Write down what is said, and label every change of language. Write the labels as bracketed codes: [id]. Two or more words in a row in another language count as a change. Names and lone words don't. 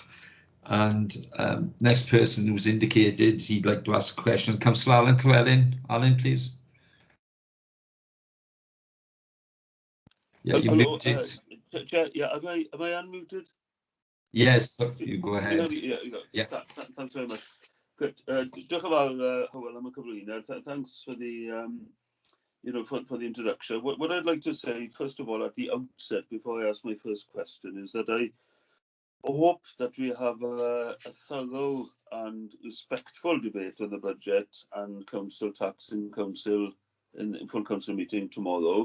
[en] And next person who's indicated he'd like to ask a question, Councillor Alan Llewellyn. Alan, please. Yeah, you're muted. Yeah, am I unmuted? Yes, you go ahead. Yeah. Thanks very much. Good. [cy] Diolch yn fawr, Hywel, am y cyflwyniad. [en] Thanks for the, for the introduction. What I'd like to say, first of all, at the outset, before I ask my first question, is that I hope that we have a thorough and respectful debate on the budget and council tax in full council meeting tomorrow.